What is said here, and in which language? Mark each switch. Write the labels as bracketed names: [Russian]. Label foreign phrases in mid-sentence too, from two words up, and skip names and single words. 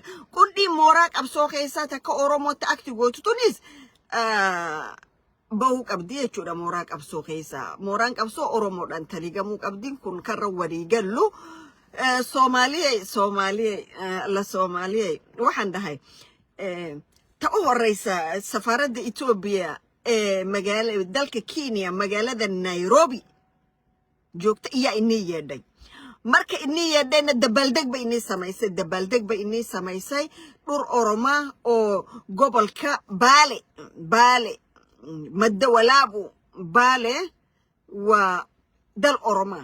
[Oromo] Qundiin mooraa qabsoo keessaa takka Oromootti akti gootu tunis bahuu qabdi jechuudha mooraa qabsoo keessaa. Mooraan qabsoo Oromoodhaan taligamuu qabdi kun karra walii gallu. [Somali] Soomaaliyee waxaan dhahay ta'uu horeysa safaaradda Itoobiyaa magaalada dalka Kenya magaalada Nairobi joogta iyaa inni yeedhay. Marka inni yeedhayna dabaaldeg ba inni samaysay dhur Oromaa oo gobolka Baale madda walaabu Baale waa dal Oromaa.